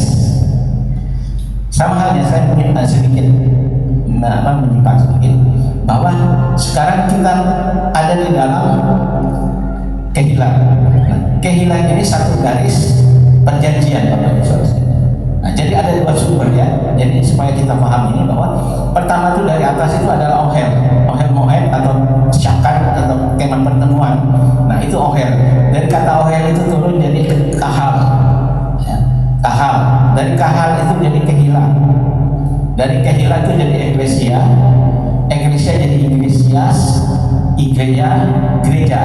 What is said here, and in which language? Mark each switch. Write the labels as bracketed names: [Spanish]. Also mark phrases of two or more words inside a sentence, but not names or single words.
[Indonesian] Sama halnya saya mungkin sedikit menyimpang sedikit, bahwa sekarang kita ada di dalam kehilangan. Nah, kehilangan ini satu garis perjanjian, Bapak Ibu Saudara. Nah, jadi ada dua sumber ya. Jadi supaya kita paham ini bahwa pertama itu dari atas itu adalah ohel, [Hebrew] אהל מועד [Indonesian] atau syakat atau kemah pertemuan. Nah itu ohel. Dari kata ohel itu turun jadi kahal, ya. Kahal. Dari kahal itu jadi kehilang. Dari kehilang itu jadi eklesia. Eklesia jadi iglesias, igreja, gereja.